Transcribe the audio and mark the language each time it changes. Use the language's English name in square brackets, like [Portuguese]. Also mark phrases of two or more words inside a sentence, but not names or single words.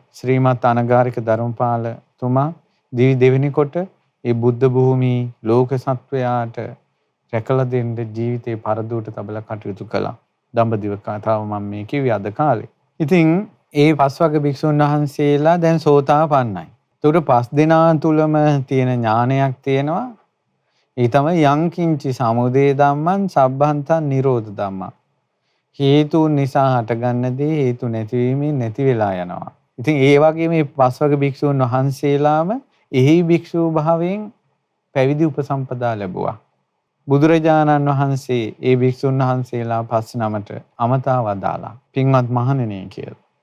[Sinhala] ශ්‍රීමත් අනගාരിക ධර්මපාල තුමා දෙවෙනි කොට ඒ බුද්ධ භූමි ලෝක සත්වයාට රැකලා දෙන්න ජීවිතේ පරදුවට තබලා කටයුතු කළා. දඹදිව කතාව මම මේ කිව්වේ අද කාලේ. ඉතින් ඒ 5 වගේ භික්ෂුන් වහන්සේලා දැන් සෝතාපන්නයි. ඒකට 5 දෙනා තුලම තියෙන ඥානයක් තියෙනවා. ඒ තමයි [Pali] යංකින්චි සමුදය ධම්මං සබ්බන්තං නිරෝධ ධම්මං. [Sinhala] හේතුන් නිසා හටගන්න දේ හේතු නැතිවීමෙන් නැති වෙලා යනවා. ඉතින් ඒ වගේ මේ 5 වගේ භික්ෂුන් වහන්සේලාම එහි භික්ෂූ භාවයෙන් පැවිදි උපසම්පදා ලැබුවා. බුදුරජාණන් වහන්සේ ඒ භික්ෂුන් වහන්සේලා 5 නමට අමතා වදාලා පින්වත් මහණෙනි කියලා.